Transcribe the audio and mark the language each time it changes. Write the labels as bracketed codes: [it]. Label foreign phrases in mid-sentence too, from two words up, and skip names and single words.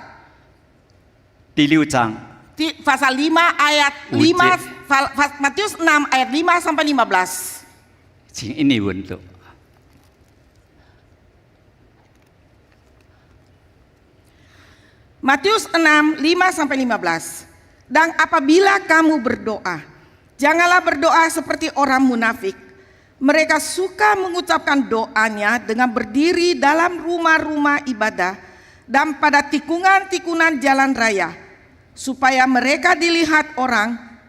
[zh] 第6章 [id] pasal 5 ayat 5 Matius 6 ayat 5 sampai 15. [zh] 请印尼文读。 [id] Matius 6, 5 sampai 15. Dan apabila kamu berdoa, janganlah berdoa seperti orang munafik. Mereka suka mengucapkan doanya dengan berdiri dalam rumah-rumah ibadah dan pada tikungan-tikungan jalan raya, supaya mereka dilihat orang.